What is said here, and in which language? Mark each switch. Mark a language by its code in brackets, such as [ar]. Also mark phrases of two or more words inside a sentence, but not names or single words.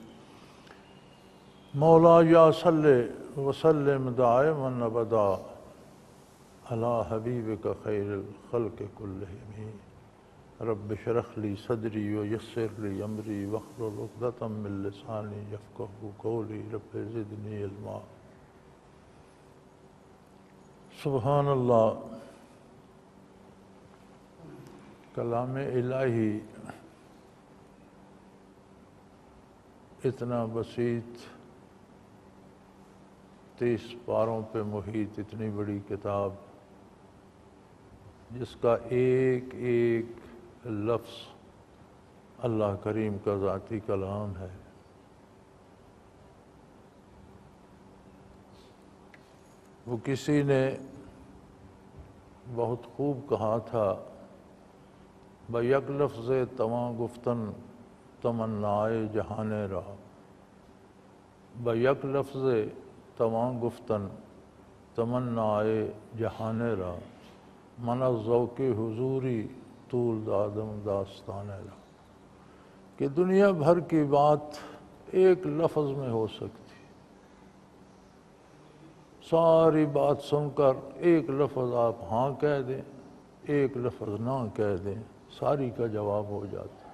[ar] مولاي صل وسلم دائما أبدا على حبيبك خير الخلق كلهم. رب اشرح لي صدري ويسر لي أمري واحلل عقدة من لساني يفقهوا قولي رب زدني علما. سبحان اللہ. [ur] کلام الہی اتنا بسیط، 30 پاروں پہ محیط اتنی بڑی کتاب جس کا ایک ایک لفظ اللہ کریم کا ذاتی کلام ہے. وہ کسی نے بہت خوب کہا تھا، [fa] بیک لفظ تواں گفتن تمنائے جہان را. بیک لفظ تواں گفتن تمنائے جہان را. من از ذوق حضوری طول دادم داستان را. [ur] کہ دنیا بھر کی بات ایک لفظ میں ہو سکتی، ساری بات سن کر ایک لفظ آپ ہاں کہہ دیں، ایک لفظ نہ کہہ دیں، ساری کا جواب ہو جاتا ہے.